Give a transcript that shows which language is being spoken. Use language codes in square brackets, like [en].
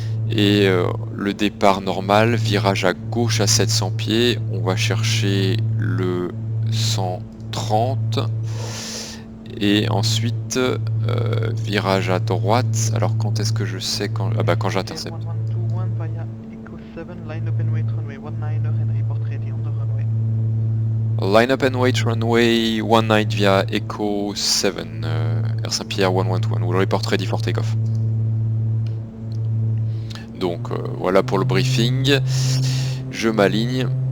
[fr] Et le départ normal, virage à gauche à 700 pieds, on va chercher le 130. Et ensuite, virage à droite. Alors quand est-ce que je sais quand... Ah bah quand j'intercepte. [en] 1121 via Echo 7, line up and wait runway 19er and report ready on the runway. Line up and wait runway 19 via Echo 7, Air Saint-Pierre 112, will report ready for takeoff. [fr] Donc voilà pour le briefing. Je m'aligne.